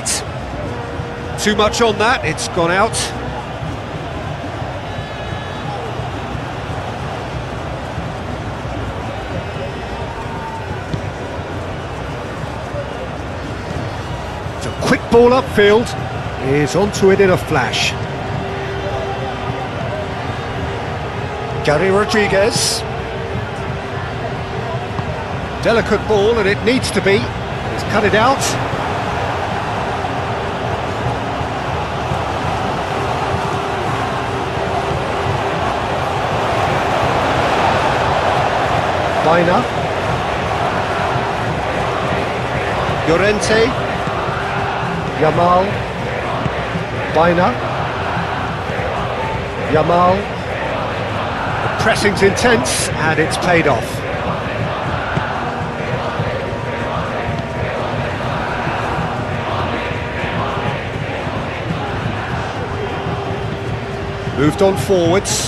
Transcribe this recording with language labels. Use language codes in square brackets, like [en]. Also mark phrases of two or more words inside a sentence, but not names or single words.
[en] Too much on that, it's gone out. It's a quick ball upfield. He's onto it in a flash. Gary Rodriguez. Delicate ball, and it needs to be. He's cut it out. Baina. Llorente. Yamal. Baina. Yamal. The pressing's intense and it's paid off. Moved on forwards.